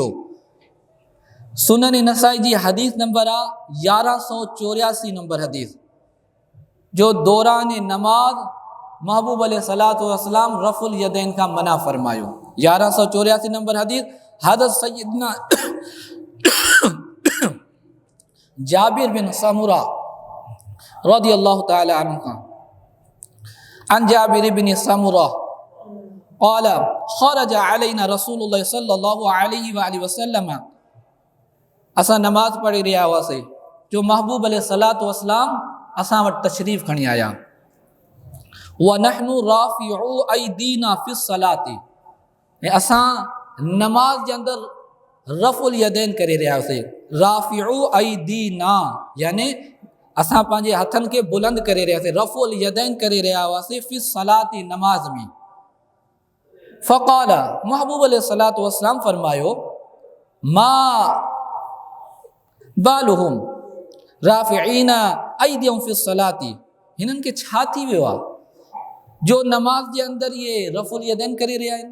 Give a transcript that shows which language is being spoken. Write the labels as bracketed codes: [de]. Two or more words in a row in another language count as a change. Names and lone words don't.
[sd] सुनन नसाई जी हदीस नंबर आहे 1184 नंबर हदीस, जो दौरान नमाज महबूब [ar] عليه الصلاة والسلام رفع اليدين [sd] का मना फरमायो। 1184 नंबर हदीस [ar] حضرت سيدنا جابر بن سمرة رضي الله تعالى عنه का, عن جابر بن سمرة قال خرج علينا رسول الله صلى الله عليه وسلم, [sd] असां नमाज पढ़ी रहिया हुआसीं जो महबूब [ar] عليه الصلاة والسلام [sd] असां वटि तशरीफ़ खणी आया। [ar] ونحن رافعو أيدينا في الصلاة, [sd] ऐं असां नमाज जे अंदरि [ar] رفع اليدين [sd] करे रहिया हुआसीं। [ar] رافعو أيدينا [sd] यानी असां पंहिंजे हथनि खे बुलंद करे रहियासीं, [ar] رفع اليدين [sd] करे रहिया हुआसीं [ar] في الصلاة [sd] नमाज में। [ar] فقال محبوب عليه الصلاة والسلام [sd] फरमायो [ar] ما بالهم رافعين أيديهم في الصلاة, [sd] हिननि खे छा थी वियो आहे जो नमाज जे अंदरि ये [ar] رفع اليدين [sd] करे रहिया आहिनि।